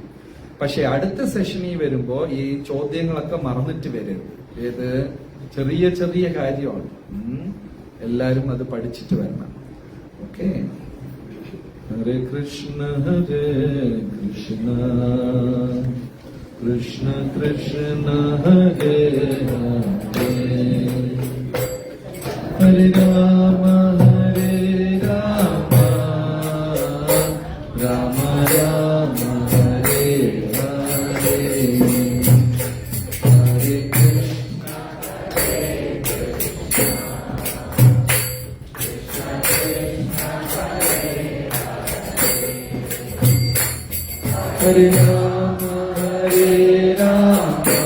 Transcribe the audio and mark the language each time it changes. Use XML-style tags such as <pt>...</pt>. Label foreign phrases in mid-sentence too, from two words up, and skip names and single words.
<ml>പക്ഷെ അടുത്ത സെഷനിൽ വരുമ്പോ ഈ ചോദ്യങ്ങളൊക്കെ മറന്നിട്ട് വരരുത്. ഏത്? ചെറിയ ചെറിയ കാര്യമാണ്, എല്ലാരും അത് പഠിച്ചിട്ട് വരണം. ഓക്കെ.</ml> <sa>ഹരേ കൃഷ്ണ കൃഷ്ണ കൃഷ്ണ ഹരേ ഹരേ ഹരേ രാമ ഹരേ രാമ രാമ രാമ ഹരേ ഹരേ ഹരേ കൃഷ്ണ ഹരേ രാമ ഹരേ രാമ</sa>